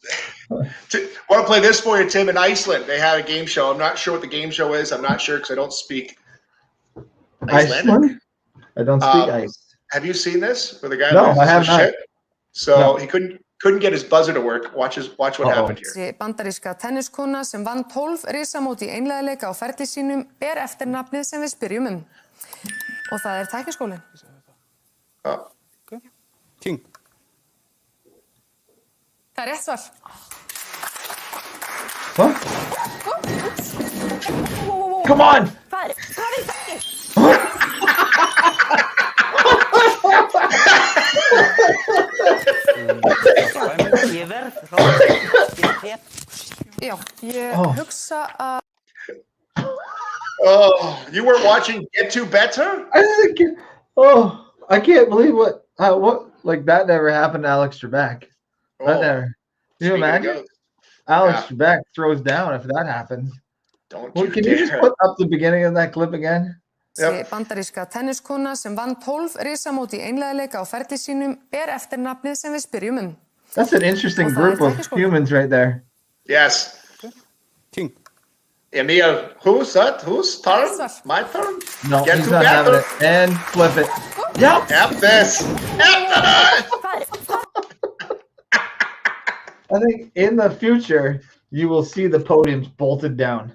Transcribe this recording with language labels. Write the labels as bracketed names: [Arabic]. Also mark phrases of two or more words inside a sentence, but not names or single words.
[English] I want to play this for you, Tim. In Iceland, they had a game show. I'm not sure what the game show is. I'm not sure because I don't speak Icelandic. I don't speak ice. Have you seen this? Where the guy I have not. Shit? So he couldn't get his buzzer to work. Watch what happened here. [Icelandic] Bandaríska tenniskona sem vann 12 risamót í einliðaleika á ferli sínum ber eftirnafnið sem við spyrjum um. Og það er tækniskólinn. King. Það er rétt svar. [English] Come on! [Icelandic] Hvað er þetta? Já, ég hugsa að [English] you weren't watching Get to Better? I can't believe what like that never happened to Alex Trebek. That never. Can you imagine? Alex Trebek throws down if that happened. Can you just put up the beginning of that clip again? [Icelandic] Bandaríska tenniskona sem vann 12 risamót í einliðaleika á ferli sínum ber eftirnafnið sem við spyrjum um. [English] That's an interesting group of humans right there. Yes. King. Emil, who's that? Whose turn? My turn? No, he's not having it. And flip it. Yep. F this. I think in the future, you will see the podiums bolted down.